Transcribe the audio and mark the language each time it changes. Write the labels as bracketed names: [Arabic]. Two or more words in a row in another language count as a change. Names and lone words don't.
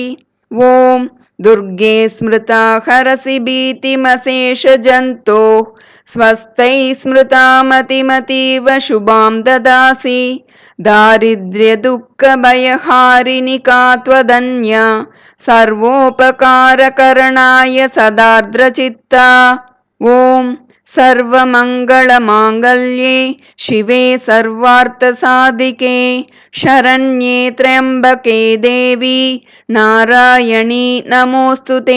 [Sanskrit] ओम् दुर्गे स्मृता हरसि भीतिमशेष जन्तोः स्वस्थैः स्मृता मतिमतीव शुभां ददासि. दारिद्र्य दुःख भयहारिणि कात्वदन्या सर्वोपकारकरणाय सदार्द्रचित्ता। ॐ सर्वमङ्गलमाङ्गल्ये शिवे सर्वार्थसाधिके शरण्ये त्र्यम्बके देवी नारायणी नमोऽस्तुते।